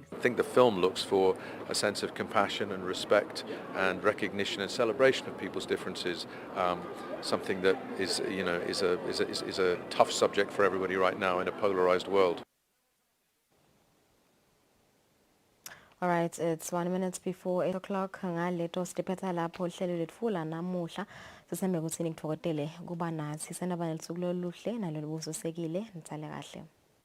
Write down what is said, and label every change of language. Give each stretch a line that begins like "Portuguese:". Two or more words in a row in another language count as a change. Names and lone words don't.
English: I think the film looks for a sense of compassion and respect and recognition and celebration of people's differences, something that is a tough subject for everybody right now in a polarized world. All right, it's 1 minute before 8 o'clock.
Swati: Ngaleto siphetha lapho uhlelo lethu la namuhla. Sisembe ukuthi nikuthokozele kuba nathi senaba nelsuku loluhle nalolubususekile. Nitsale kahle.